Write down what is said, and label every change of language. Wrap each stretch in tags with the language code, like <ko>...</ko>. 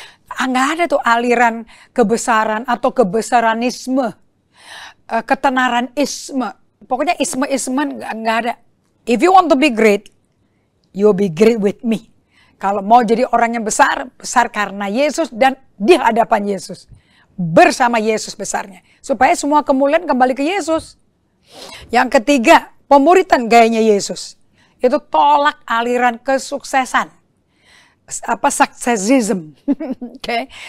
<id>Nggak ada tuh aliran kebesaran atau kebesaranisme, ketenaranisme. Pokoknya isme-ismen nggak ada.</id> <en>If you want to be great, you'll be great with me.</en> <id>Kalau mau jadi orang yang besar, besar karena Yesus dan di hadapan Yesus. Bersama Yesus besarnya. Supaya semua kemuliaan kembali ke Yesus. Yang ketiga, pemuritan gayanya Yesus. Itu tolak aliran kesuksesan. Successism. Okay.</id>